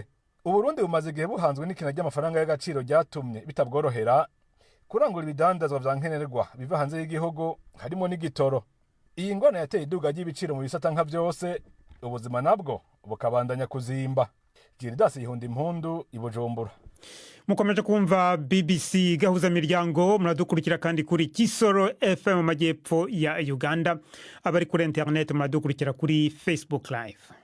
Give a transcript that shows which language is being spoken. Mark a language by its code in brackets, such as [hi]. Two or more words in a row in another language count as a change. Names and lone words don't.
[rn] Uburundi bumaze igihe buhanzwe n'ikina ry'amafaranga y'agaciro ryatumye bitabworohera kurangura ibidandazwa vya nkenerwa biva hanze y'igihugu, harimo n'igitoro. Iyi ngona yateye iduga ry'ibiciro mu bisata nka vyose, ubuzima nabwo bukabandanya kuzimba. Gildas Hundi Mpundu i Bujumbura. [rw] Mukomeje kumva BBC gahuza miryango, muradukurikira kandi kuri Kisoro FM mu majyepfo ya Uganda. Abari kuri internet muradukurikira kuri Facebook Live.